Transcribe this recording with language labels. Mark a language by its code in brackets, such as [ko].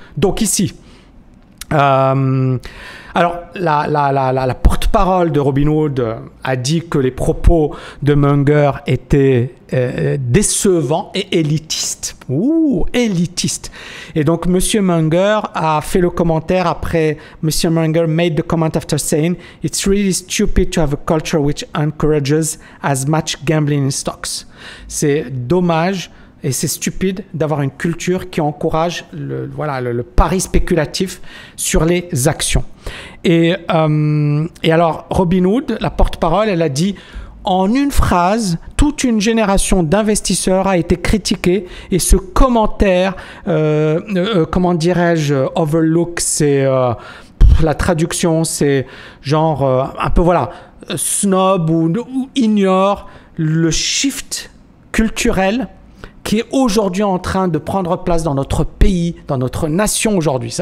[fr] Donc ici, alors la porte-parole de Robinhood a dit que les propos de Munger étaient décevants et élitistes. Ouh, élitistes. Et donc Monsieur Munger a fait le commentaire après. [en] Monsieur Munger made the comment after saying, "It's really stupid to have a culture which encourages as much gambling in stocks." [fr] C'est dommage. Et c'est stupide d'avoir une culture qui encourage le pari spéculatif sur les actions. Et alors, Robinhood, la porte-parole, elle a dit en une phrase, toute une génération d'investisseurs a été critiquée et ce commentaire, comment dirais-je, overlook, c'est la traduction, c'est genre un peu snob ou ignore le shift culturel qui est aujourd'hui en train de prendre place dans notre pays, dans notre nation aujourd'hui.